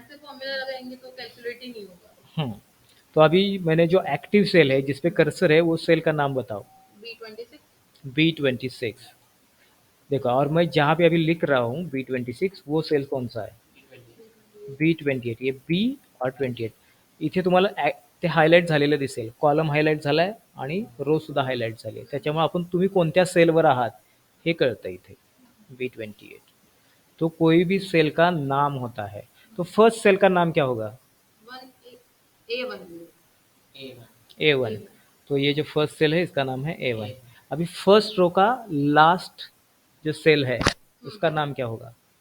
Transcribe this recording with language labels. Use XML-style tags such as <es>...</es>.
<hi>हम ऐसे फॉर्मूला लगाएंगे तो कैलकुलेट ही नहीं होगा। हम्म, तो अभी मैंने जो एक्टिव सेल है जिसपे कर्सर है वो सेल का नाम बताओ. B26। B26. देखो, और मैं जहाँ पे अभी लिख रहा हूँ B26, वो सेल कौन सा है? B28. ये B और 28.</hi> <mr>इथे तुम्हाला ते हायलाईट झालेलं दिसेल, कॉलम हायलाईट झालाय आणि रो सुद्धा हायलाईट झाली आहे. त्याच्यामुळे आपण तुम्ही कोणत्या सेलवर आहात हे कळतं इथे.</mr> <hi>B28. तो कोई भी सेल का नाम होता है. तो फर्स्ट सेल का नाम क्या होगा? 1A1। A1. तो ये जो फर्स्ट सेल है इसका नाम है A1. अभी फर्स्ट रो का लास्ट जो सेल है उसका नाम क्या होगा?</hi>